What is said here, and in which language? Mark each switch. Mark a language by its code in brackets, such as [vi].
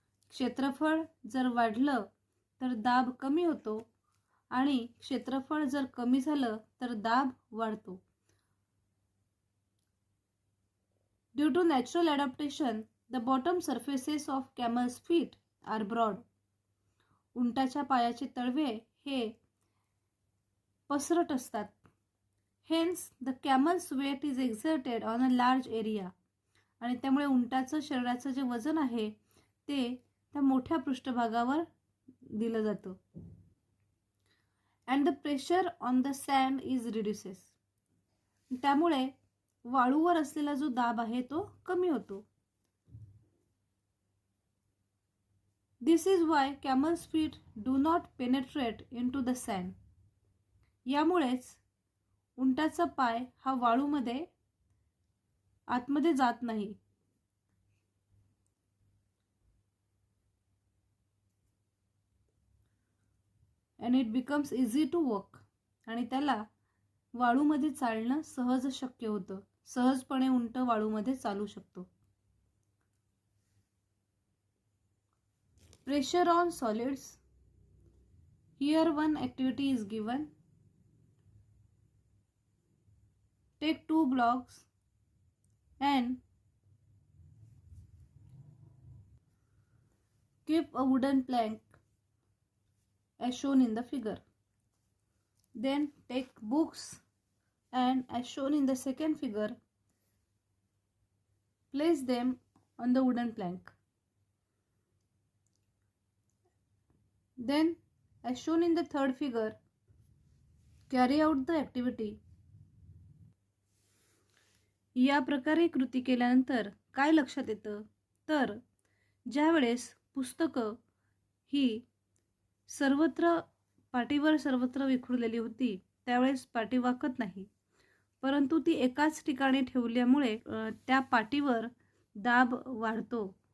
[mr] क्षेत्रफळ जर वाढलं तर दाब कमी होतो आणि क्षेत्रफळ जर कमी झालं तर दाब वाढतो. [en] Due to natural adaptation, the bottom surfaces of camel's feet are broad. [mr] उंटाच्या पायाचे तळवे हे पसरट असतात. [en] Hence, the camel's weight is exerted on a large area. [mr] आणि त्यामुळे उंटाचं शरीराचं जे वजन आहे ते त्या मोठ्या पृष्ठभागावर दिलं जातं. [en] And the pressure on the sand is reduces. [mr] त्यामुळे वाळूवर असलेला जो दाब आहे तो कमी होतो. [en] This is why camel's feet do not penetrate into the sand. [mr] यामुळेच उंटाचा पाय हा वाळूमध्ये आतमध्ये जात नाही. [en] And it becomes easy to walk. [mr] आणि त्याला वाळूमध्ये चालणं सहज शक्य होतं. सहजपणे उंट वाळूमध्ये चालू शकतो. [en] Pressure on solids. Here one activity is given. Take 2 blocks and keep a wooden plank as shown in the figure. Then take books and as shown in the second figure, place them on the wooden plank. Then as shown in the third figure, carry out the activity. [mr] या प्रकारे कृती केल्यानंतर काय लक्षात येतं तर ज्यावेळेस पुस्तकं ही सर्वत्र पाटीवर सर्वत्र विखुरलेली होती त्यावेळेस पाटी वाकत नाही, परंतु ती एकाच ठिकाणी ठेवल्यामुळे त्या पाटीवर दाब वाढतो.